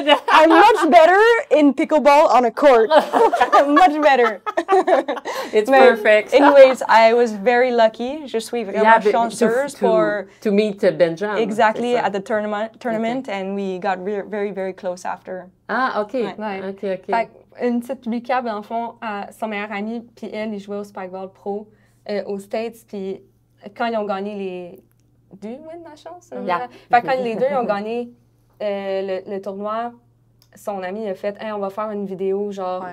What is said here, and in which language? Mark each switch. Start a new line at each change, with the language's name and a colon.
English: I'm much better in pickleball on a court. Much better. It's
French: Mais
English: perfect. Anyways, I was very lucky.
French: Je suis vraiment chanceuse pour
English: to meet Ben John. exactly
French: c'est ça.
English: at the tournament, and we got very, very close after.
French: Ah, OK. Ouais. OK, OK. Fait une petite recap, dans le fond, son meilleur ami, puis elle, ils jouaient au spikeball pro aux States, puis quand ils ont gagné les 2 win nations,
English: Yeah.
French: fait que quand les deux ont gagné le tournoi, son ami a fait hey, on va faire une vidéo genre